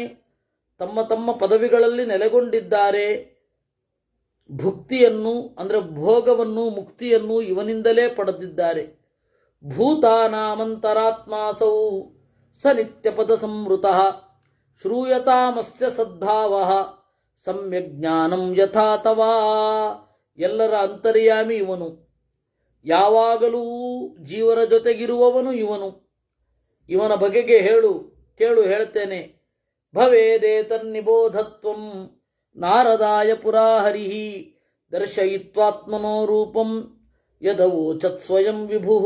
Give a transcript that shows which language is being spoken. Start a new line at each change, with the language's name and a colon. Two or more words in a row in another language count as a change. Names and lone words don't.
Kannada: ತಮ್ಮ ತಮ್ಮ ಪದವಿಗಳಲ್ಲಿ ನೆಲೆಗೊಂಡಿದ್ದಾರೆ. ಭುಕ್ತಿಯನ್ನು ಅಂದರೆ ಭೋಗವನ್ನು, ಮುಕ್ತಿಯನ್ನು ಇವನಿಂದಲೇ ಪಡೆದಿದ್ದಾರೆ.
Sanskrit: ಭೂತಾನಾಮಂತರಾತ್ಮಾಸೌ ಸ ನಿತ್ಯಪದ ಸಂವೃತಃ ಶ್ರೂಯತಾಮಸ್ಯ ಸದ್ಭಾವಃ ಸಮ್ಯಕ್ ಜ್ಞಾನಂ ಯಥಾ ತವಾ.
Kannada: ಎಲ್ಲರ ಅಂತರ್ಯಾಮಿ ಇವನು. ಯಾವಾಗಲೂ ಜೀವರ ಜೊತೆಗಿರುವವನು ಇವನು. ಇವನ ಬಗೆಗೆ ಕೇಳು ಹೇಳ್ತೇನೆ.
Sanskrit: ಭವೇದೇತನ್ನಿಬೋಧತ್ವಂ ನಾರದಾಯ ಪುರಾ ಹರಿಃ ದರ್ಶಯಿತ್ವಾತ್ಮನೋ ರೂಪಂ ಯದವೋಚತ್ ಸ್ವಯಂ ವಿಭುಃ.